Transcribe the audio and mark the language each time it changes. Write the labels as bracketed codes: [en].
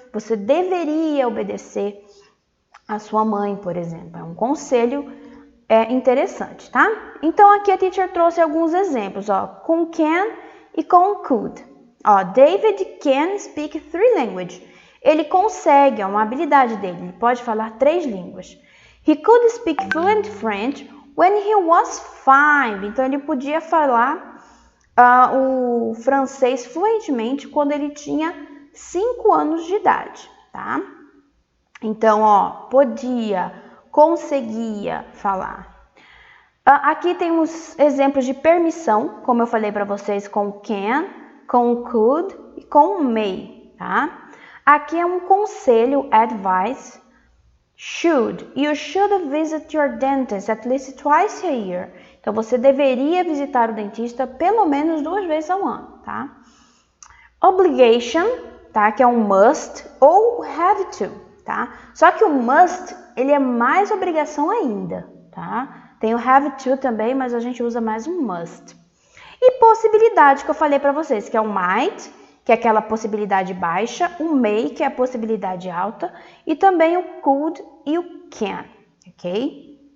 [pt] Você deveria obedecer a sua mãe, por exemplo. É um conselho interessante, tá? Então, aqui a teacher trouxe alguns exemplos, ó, com can e com could. Ó, [en] David can speak 3 languages. [pt] ele consegue, é uma habilidade dele, ele pode falar 3 línguas. [en] He could speak fluent French when he was 5. [pt] Então, ele podia falar o francês fluentemente quando ele tinha 5 anos de idade, tá? Então, podia, conseguia falar. Aqui temos exemplos de permissão, como eu falei para vocês, com can, com could e com may, tá? Aqui é um conselho, advice. [en] Should. You should visit your dentist at least twice a year. [pt] Então, você deveria visitar o dentista pelo menos 2 vezes ao ano, tá? Obligation, tá? Que é um must, ou have to, tá? Só que o must, ele é mais obrigação ainda, tá? Tem o have to também, mas a gente usa mais um must. E possibilidade, que eu falei para vocês, que é o might, que é aquela possibilidade baixa, o may, que é a possibilidade alta, e também o could e o can, ok?